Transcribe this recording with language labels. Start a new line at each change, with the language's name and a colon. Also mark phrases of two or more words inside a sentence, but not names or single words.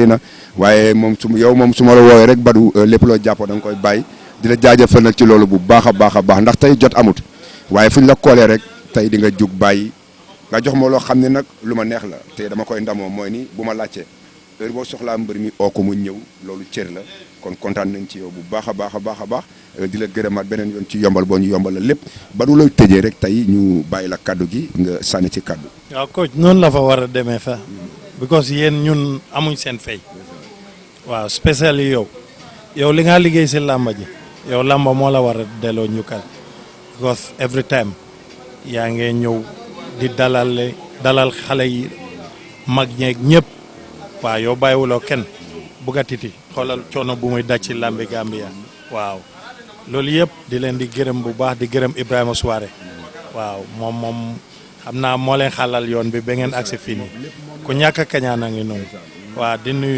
Wolof: na waaye moom su ma la woowee rek Badou lépp loo jàppoo da nga koy bàyyi di la jaajëfal nag ci loolu bu baax a baax ndax tey jot amut waaye fu ñu la koolee rek tey di nga jug bàyyi nga jox ma loo xam ne nag lu ma neex la te dama koy ndamoo mooy ni bu ma laajtee heure boo soxlaa mbër mi oo ko mu ñëw loolu cër la kon kontaan nañ ci yow bu baax a baax di la gërëmaat beneen yoon ci yombal boo ñu yombal la lépp ba du lay tëjee rek tey ñu bàyyi la kaddu gi nga sànni ci kaddu. waaw coach noonu la fa war a demee fa because yéen ñun amuñ seen fay waaw spécial yi yow li nga liggéey si làmba ji yow làmba moo la war a delloo ñukkal because
English: every time
Wolof: yaa ngee ñëw di dalal xale yi mag ñeeg ñëpp waaw yow bàyyiwuloo kenn bugga titi xoolal coono bu muy daj ci làmbi Gambia waaw loolu yëpp di leen di gërëm bu baax di gërëm Ibrahima Souare waaw moom xam naa moo leen xalal yoon bi ba ngeen agsi fii nii ku ñàkk a kañaan a ngi noonu waaw di nuyu